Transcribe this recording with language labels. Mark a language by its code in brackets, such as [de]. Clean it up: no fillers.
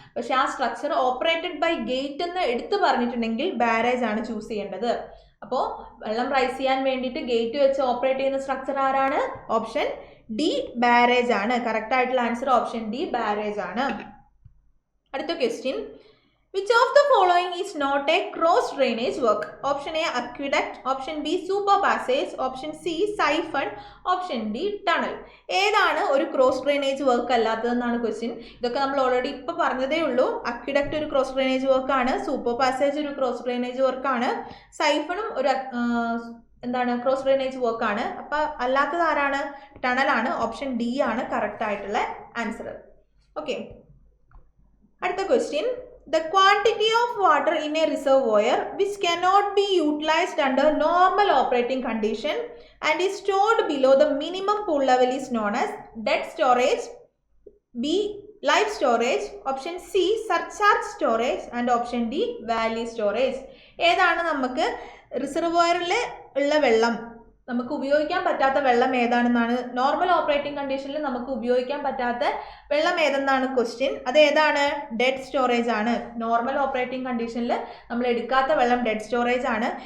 [ml] പക്ഷേ ആ structure operated by gate എന്ന് എടുത്ത് പറഞ്ഞിട്ടുണ്ടെങ്കിൽ ബാരേജ് ആണ് ചൂസ് ചെയ്യേണ്ടത്. അപ്പോൾ വെള്ളം റൈസ് ചെയ്യാൻ വേണ്ടിയിട്ട് ഗേറ്റ് വെച്ച് ഓപ്പറേറ്റ് ചെയ്യുന്ന സ്ട്രക്ചർ ആരാണ്? ഓപ്ഷൻ ഡി ബാരേജ് ആണ്. കറക്റ്റ് ആയിട്ടുള്ള ആൻസർ ഓപ്ഷൻ ഡി ബാരേജ് ആണ്. അടുത്ത question. [en] Which of the following is not a cross drainage work? Option A aqueduct, option B super passage, option C siphon, option D tunnel. [ml] ഏതാണ് ഒരു cross drainage work അല്ലാത്തതെന്നാണ് question. ഇതൊക്കെ നമ്മൾ already ഇപ്പോൾ പറഞ്ഞതേ ഉള്ളൂ. Aqueduct ഒരു ക്രോസ് ഡ്രെയിനേജ് വർക്കാണ്, super passage ഒരു ക്രോസ് ഡ്രെയിനേജ് വർക്കാണ്, സൈഫണും ഒരു എന്താണ് ക്രോസ് ഡ്രെയിനേജ് വർക്ക് ആണ്. അപ്പോൾ അല്ലാത്തത് ആരാണ്? ടണലാണ്. ഓപ്ഷൻ ഡി ആണ് കറക്റ്റ് ആയിട്ടുള്ള ആൻസർ. ഓക്കെ, അടുത്ത question. [en] The quantity of water in a reservoir which cannot be utilized under normal operating condition and is stored below the minimum pool level is known as dead storage, B. live storage, option C. surcharge storage and option D. valley storage. [ml] ഏതാണ് നമുക്ക് റിസർവോയറിൽ ഉള്ള വെള്ളം നമുക്ക് ഉപയോഗിക്കാൻ പറ്റാത്ത വെള്ളം ഏതാണെന്നാണ് normal operating കണ്ടീഷനിൽ നമുക്ക് ഉപയോഗിക്കാൻ പറ്റാത്ത വെള്ളം ഏതെന്നാണ് ക്വസ്റ്റ്യൻ. അത് ഏതാണ്? ഡെഡ് സ്റ്റോറേജ് ആണ്. നോർമൽ ഓപ്പറേറ്റിംഗ് കണ്ടീഷനിൽ നമ്മൾ എടുക്കാത്ത വെള്ളം ഡെഡ് സ്റ്റോറേജ് ആണ്.